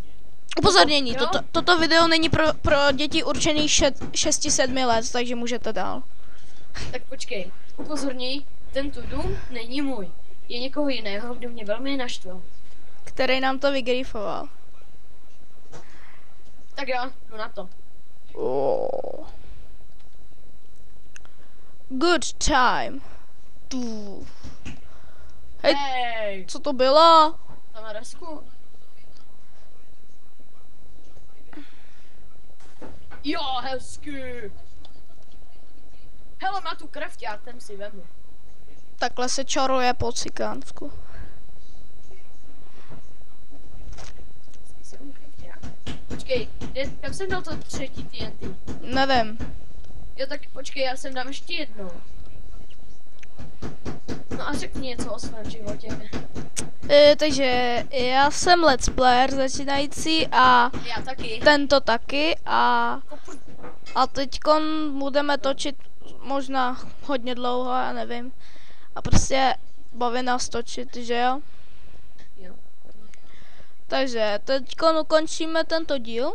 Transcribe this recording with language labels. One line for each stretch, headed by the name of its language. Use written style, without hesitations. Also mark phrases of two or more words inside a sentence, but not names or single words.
Czech: Upozornění, toto video není pro děti určených 6-7 let, takže můžete dál. Tak počkej, upozorňuji, tento dům není můj. Je někoho jiného, kdo mě velmi naštval. Který nám to vygrifoval. Tak já jdu na to.
English: Oh. Good time.
Czech: Hej, co to bylo? Tam na desku. Jo, hezky. Hele, má tu krafťák, ten si vemu. Takhle se čaruje po cikánsku. Počkej, kam jsem dal to třetí TNT? Nevím. Jo, tak počkej, já sem dám ještě jednou. No a řekni něco o svém životě. Takže já jsem
English: let's player
Czech: začínající a Já taky. tento taky a teďkon budeme točit možná hodně dlouho, já nevím. A prostě baví nás točit, že jo? Jo. Takže teďkon ukončíme tento díl.